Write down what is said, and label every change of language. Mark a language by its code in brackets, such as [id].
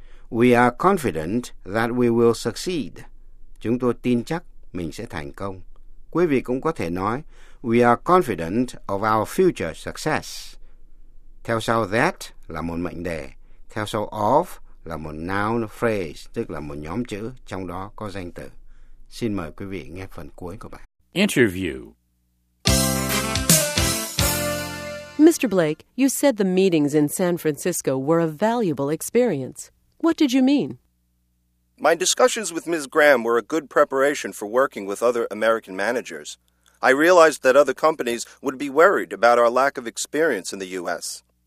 [en] We are confident that we will succeed. [vi] Chúng tôi tin chắc mình sẽ thành công. Quý vị cũng có thể nói, [en] we are confident of our future success. [vi] Theo sau that là một mệnh đề. Theo sau of là một noun phrase, tức là một nhóm chữ trong đó có danh từ. Xin mời quý vị nghe phần cuối của bài. [en] Interview. Mr. Blake, you said the meetings in San Francisco were a valuable experience. What did you mean? My discussions with Ms. Graham were a good preparation for working with other American managers. I realized that other companies would be worried about our lack of experience in the U.S.